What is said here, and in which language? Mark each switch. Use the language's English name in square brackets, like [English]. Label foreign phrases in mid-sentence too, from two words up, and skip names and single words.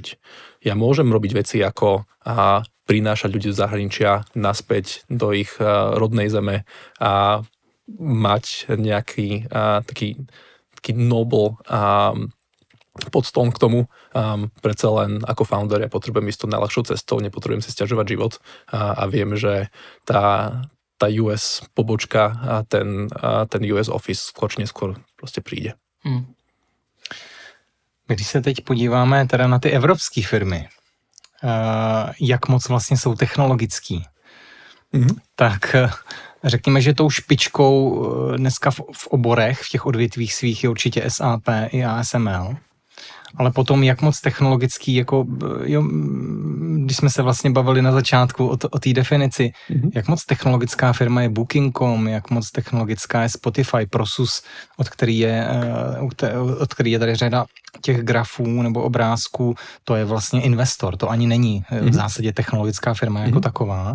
[Slovak] Ja môžem robiť veci ako prinášať ľudí z zahraničia naspäť do ich rodnej zeme a mať nejaký taký noble podstón k tomu. Predsa len ako founder ja potrebujem ísť to najľahšou cestou, nepotrebujem si sťažovať život a viem, že tá US pobočka a ten US office skôr či neskôr proste príde. [Czech] Když se teď podíváme teda na ty evropské firmy, jak moc vlastně jsou technologický, tak řekněme, že tou špičkou dneska v oborech, v těch odvětvích svých je určitě SAP i ASML, ale potom jak moc technologický, jako, jo, když jsme se vlastně bavili na začátku o té definici, jak moc technologická firma je Booking.com, jak moc technologická je Spotify, Prosus, od který je tady řada těch grafů nebo obrázků, to je vlastně investor, to ani není v zásadě technologická firma jako taková.